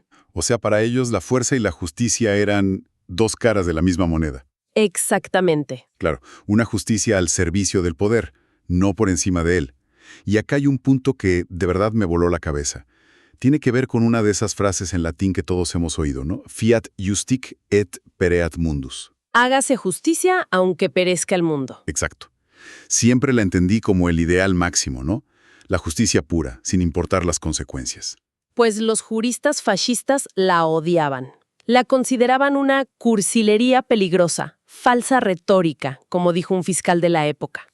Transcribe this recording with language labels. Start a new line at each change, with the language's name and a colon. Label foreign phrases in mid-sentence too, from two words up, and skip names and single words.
Spanish: O sea, para ellos la fuerza y la justicia eran dos caras de la misma moneda. Exactamente. Claro, una justicia al servicio del poder, no por encima de él. Y acá hay un punto que de verdad me voló la cabeza. Tiene que ver con una de esas frases en latín que todos hemos oído, ¿no?
Latin: Fiat justic et pereat mundus.
Spanish: Hágase justicia aunque perezca el mundo. Exacto. Siempre la entendí como el ideal máximo, ¿no? La justicia pura, sin importar las consecuencias. Pues los juristas fascistas la odiaban. La consideraban una cursilería peligrosa, falsa retórica, como dijo un fiscal de la época.